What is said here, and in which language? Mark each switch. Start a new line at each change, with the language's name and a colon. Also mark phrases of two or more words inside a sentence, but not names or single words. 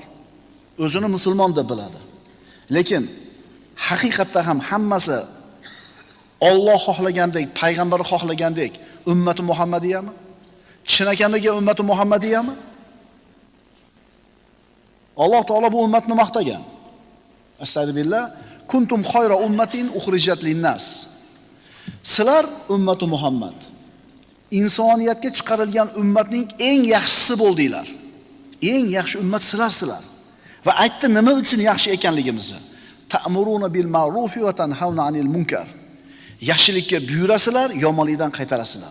Uzbek: O'zini musulmon deb biladi. Lekin haqiqatda ham hammasi Alloh xohlagandek, payg'ambar xohlagandek ummati Muhammadiyami? Chinakamiga ummati Muhammadiyami? Alloh taolo bu ummatni maqtagan.
Arabic: Astagfirullah. Kuntum khayra ummatin ukhrijat lin-nas.
Uzbek: Sizlar ummati Muhammad, insoniyatga chiqarilgan ummatning eng yaxshisi bo'ldinglar. Eng yaxshi ummat sizlar. Va aytdi nima uchun yaxshi ekanligimizni.
Arabic: Ta'muruna bil ma'rufi va tanhauna 'anil munkar.
Uzbek: Yaxshilikka buyurasizlar, yomonlikdan qaytarasizlar.